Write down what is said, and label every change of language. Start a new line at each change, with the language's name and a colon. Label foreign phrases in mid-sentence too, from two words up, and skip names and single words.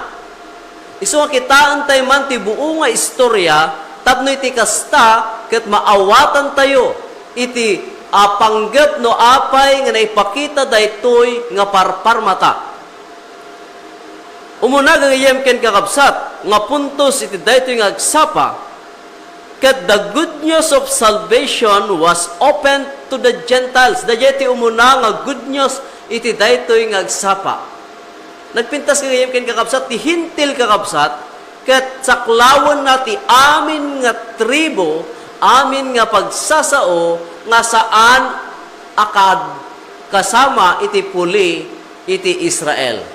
Iloko: Isu nga kitaan tay man ti buo nga istorya tapno iti kasta ket maawatan tayo iti panggep no apay nga naipakita daytoy nga parparmata. Umuna gagayem ken kakabsat nga puntos iti daytoy nga agsapa ket
English: the good news of salvation was open to the Gentiles.
Iloko: Dayeti umuna nga
English: good news
Iloko: iti daytoy nga agsapa. Nagpintas gagayem ken kakabsat ti hintil kakabsat ket saklawon na ti amin nga tribo, amin nga pagsasao nga saan akad kasama iti puli iti Israel.